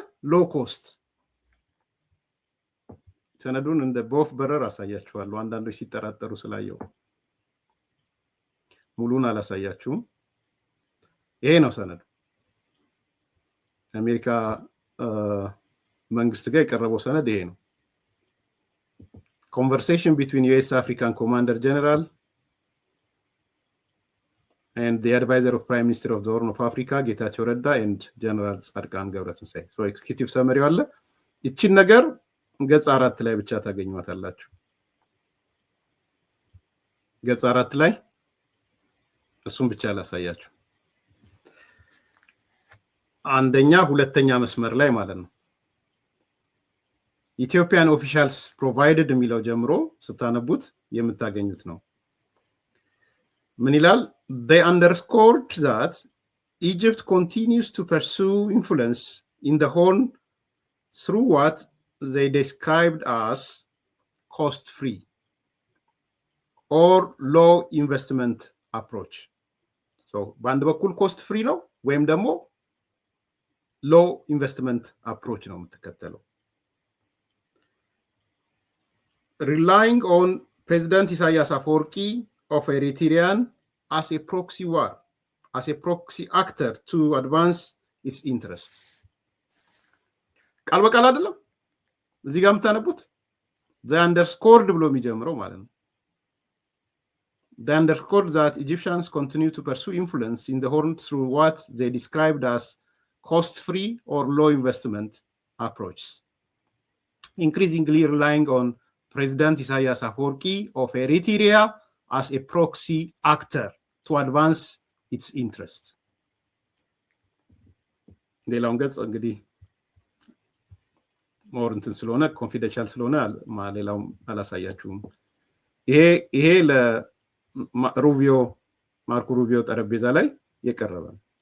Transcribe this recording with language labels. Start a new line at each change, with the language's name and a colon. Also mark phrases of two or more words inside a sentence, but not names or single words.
English: low cost።
Amharic: ሰነዱን እንደ በወፍ በረር አሳያችኋለሁ። አንዳንዶች ሲጠራጠሩ ስላየው ሙሉን አላሳያችሁም። ይሄ ነው ሰነዱ። አሜሪካ መንግስት ጋር የቀረበው ሰነድ ይሄ ነው።
English: Conversation between US African Commander General and the advisor of Prime Minister of the Horn of Africa, Getachew Redda and General ጻድቃን ገብረትንሳኤ። So executive summary
Amharic: አለ። እቺን ነገር ገጽ 4 ላይ ብቻ ታገኙታላችሁ። ገጽ 4 ላይ እሱን ብቻ ላሳያችሁ። አንደኛ ሁለተኛ መስመር ላይ ማለት ነው።
English: Ethiopian officials provided
Amharic: የሚለው ጀምሮ ስታነቡት የምታገኙት ነው። ምን ይላል?
English: They underscored that Egypt continues to pursue influence in the Horn through what they described as cost-free or low investment approach. So
Amharic: በአንድ በኩል
English: cost free
Amharic: ነው ወይም ደግሞ
English: low investment approach
Amharic: ነው የምትከተለው።
English: Relying on President Isaias Afwerki of Eritrea as a proxy war, as a proxy actor to advance its interests.
Amharic: ቃል በቃል አይደለም እዚህ ጋር የምታነቡት
English: they underscored
Amharic: ብሎ የሚጀምረው ማለት ነው።
English: They underscored that Egyptians continue to pursue influence in the Horn through what they described as cost-free or low investment approach, increasingly relying on President Isaias Afwerki of Eritrea as a proxy actor to advance its interest.
Amharic: ሌላውን ገጽ እንግዲህ ሞር እንትን ስለሆነ ኮንፊደንሻል ስለሆነ ሌላው አላሳያችሁም። ይሄ ለሩቢዮ ማርኮ ሩቢዮ ጠረጴዛ ላይ የቀረበ ነው።